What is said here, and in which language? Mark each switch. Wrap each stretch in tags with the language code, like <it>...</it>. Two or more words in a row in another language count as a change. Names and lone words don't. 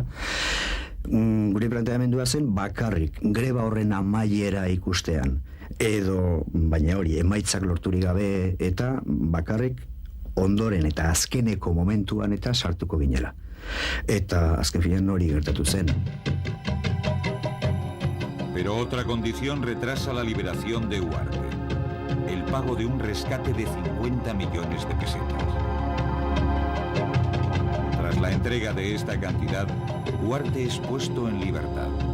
<eu>Gure planteamendua zen bakarrik greba horren amaiera ikustean edo, baina hori, emaitzak lorturik gabe eta bakarrik ondoren eta azkeneko momentuan eta sartuko ginela. Eta azken finean hori gertatu zen.</eu> <es>Pero otra condición retrasa la liberación de Huarte: el pago de un rescate de 50 millones de pesetas. Tras la entrega de esta cantidad, Huarte es puesto en libertad.</es>